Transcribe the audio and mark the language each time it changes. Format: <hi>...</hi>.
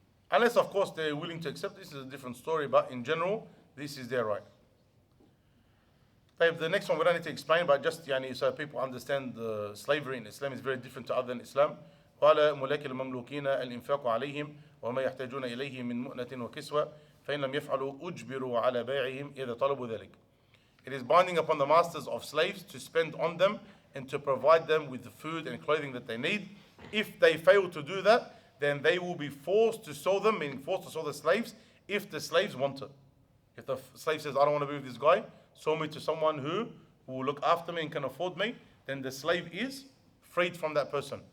<en>Unless, of course, they're willing to accept this, is a different story, but in general, this is their right. The next one we don't need to explain, but just so people understand the slavery in Islam is very different to other than Islam.</en> <ar>قال ملاك المملوكين الإنفاق عليهم وما يحتاجون إليه من مؤنة وكسوة فإن لم يفعلوا أجبروا على بيعهم إذا طلبوا ذلك.</ar> <en>It is binding upon the masters of slaves to spend on them and to provide them with the food and clothing that they need. If they fail to do that, then they will be forced to sell them, meaning forced to sell the slaves, if the slaves want it. If the slave says, I don't want to be with this guy, sell me to someone who will look after me and can afford me, then the slave is freed from that person.</en>